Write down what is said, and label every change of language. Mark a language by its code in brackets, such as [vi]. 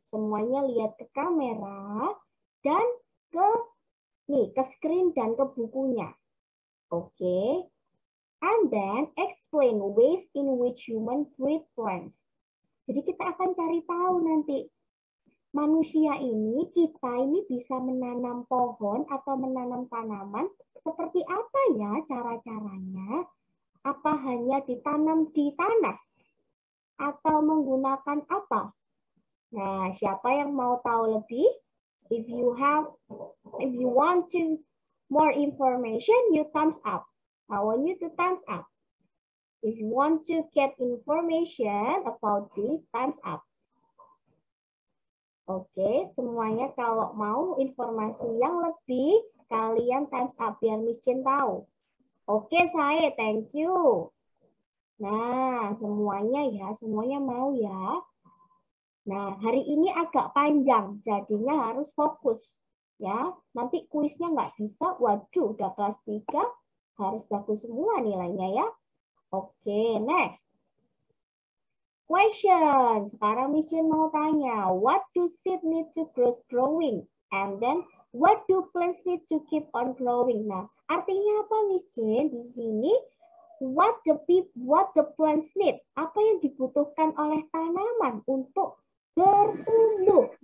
[id] Semuanya lihat ke kamera dan ke screen dan ke bukunya. Oke. [en] And then explain ways in which human breed plants. [id] Jadi kita akan cari tahu nanti manusia ini, kita ini bisa menanam pohon atau menanam tanaman seperti apa ya cara-caranya? Apa hanya ditanam di tanah? Atau menggunakan apa? Nah, siapa yang mau tahu lebih? [en] If you want to more information, you thumbs up. I want you to thumbs up. If you want to get information about this, thumbs up. [id] Oke, semuanya kalau mau informasi yang lebih, kalian thumbs up biar Miss Jane tahu. Oke, saya [en] thank you. [id] Nah, semuanya mau ya. Nah, hari ini agak panjang, jadinya harus fokus. Ya, nanti kuisnya nggak bisa, waduh, udah kelas 3, harus bagus semua nilainya ya. [en] Oke, next. Question. [id] Sekarang Miss Jane mau tanya, [en] what do seed need to grow growing? And then, what do plants need to keep on growing? [id] Nah, artinya apa Miss Jane? Di sini, [en] what the plants need? [id] Apa yang dibutuhkan oleh tanaman untuk bertumbuh?